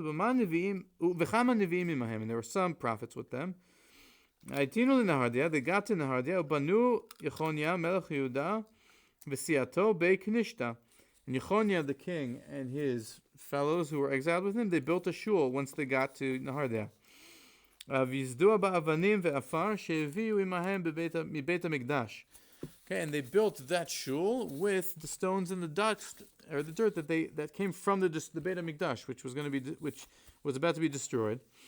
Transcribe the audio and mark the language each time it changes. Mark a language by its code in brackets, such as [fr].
[he] V'chama nevi'im imahem, [en] and there were some prophets with them. [he] Aitinu Nehardea. [en] They got to Nehardea. [he] Banu Yechonia melech Yehuda v'siato Beit Knesset. [en] And Yechonia the king and his fellows who were exiled with him, they built a shul once they got to Nehardea. [he] ויזדו באבנים ועפר שהביאו עמהם מבית המקדש. [en] Okay, and they built that shul with the stones and the dust, or the dirt that came from the Beit HaMikdash, which was about to be destroyed.